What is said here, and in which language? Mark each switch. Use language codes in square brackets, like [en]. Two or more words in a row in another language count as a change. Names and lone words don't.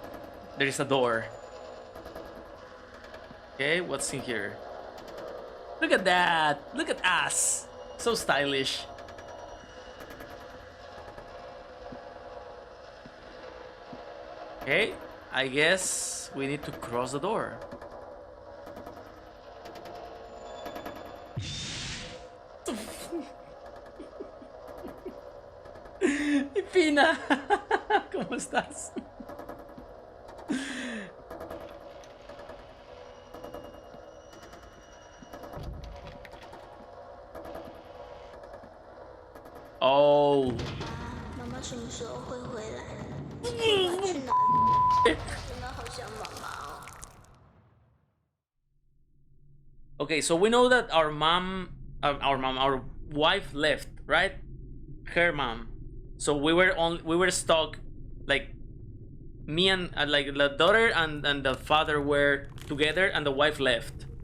[en] There is a door. Okay, what's in here? Look at that! Look at us! So stylish. Okay, I guess we need to cross the door. [es] Pina, ¿cómo estás? [en] Oh. [zh] 妈妈什么时候会回来？她去哪里？真的好想妈妈哦。 [en] Okay, so we know that our wife left, right? Her mom. So we were stuck, like me and like the daughter and the father were together, and the wife left.